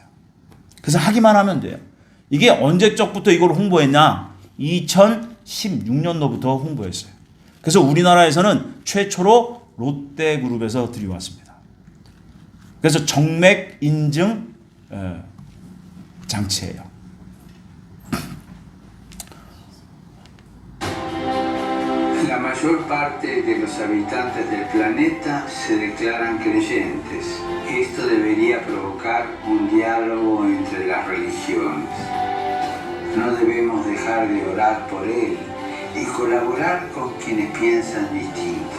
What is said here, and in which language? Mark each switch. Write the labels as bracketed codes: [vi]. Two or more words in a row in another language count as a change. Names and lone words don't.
[ko] 그래서 하기만 하면 돼요. 이게 언제적부터 이걸 홍보했냐? 2016년도부터 홍보했어요. 그래서 우리나라에서는 최초로 롯데그룹에서 들여왔습니다. 그래서 정맥 인증 장치예요. [es] La mayor parte de los habitantes del planeta se declaran creyentes. Esto debería provocar un diálogo entre las religiones. No debemos dejar de orar por él y colaborar con quienes piensan distinto.